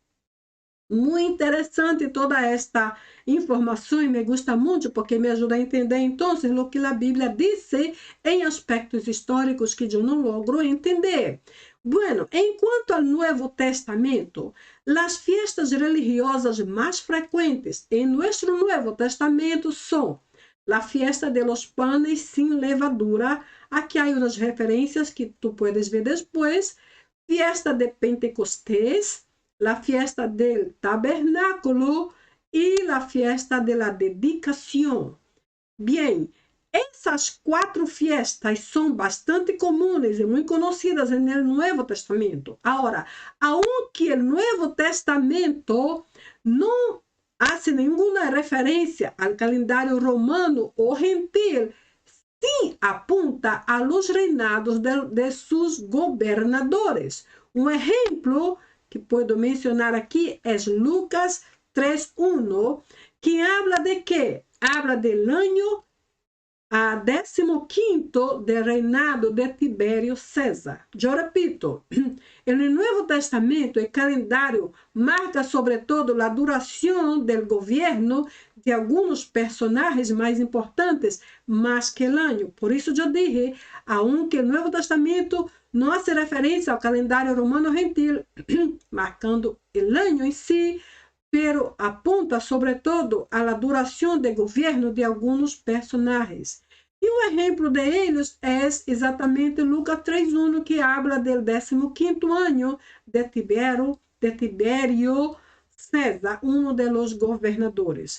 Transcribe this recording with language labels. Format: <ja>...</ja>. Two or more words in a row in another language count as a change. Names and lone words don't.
<pt>Muito interessante toda esta informação e</pt> <es>me gusta</es> <pt>muito porque me ajuda a entender então o que a Bíblia diz em aspectos históricos que eu não logro entender. Bueno, enquanto ao Novo Testamento, as festas religiosas mais frequentes em nosso Novo Testamento são a</pt> <es>fiesta de los panes sin levadura.</es> <pt>Aqui há umas referências que</pt> <es>tu puedes</es> <pt>ver depois.</pt> <es>Fiesta de Pentecostés, la fiesta del tabernáculo y la fiesta de la dedicación. Bien,</es> <pt>essas 4 fiestas são bastante comuns e muito conhecidas no Novo Testamento. Agora, aunque o Novo Testamento não hace nenhuma referência ao calendário romano ou gentil, sim</pt> <es>apunta a los reinados</es> <pt>de seus governadores. Um exemplo que puedo mencionar aqui é Lucas 3:1, que habla de quê?</pt> <es>Habla del año 15º del reinado de Tibério César.</es> <pt>Eu repito, no Novo Testamento, o calendário marca sobretudo a duração do governo de alguns personagens mais importantes, mais que o ano. Por isso eu</pt> <es>dije, aunque</es> <pt>o Novo Testamento não faz referência ao calendário romano gentil, marcando o ano em si,</pt> <es>pero apunta</es> <pt>sobretudo à duração de governo de alguns personagens. E um exemplo de eles é exatamente Lucas 3:1, que habla do 15º ano de Tibério César, um dos governadores.</pt>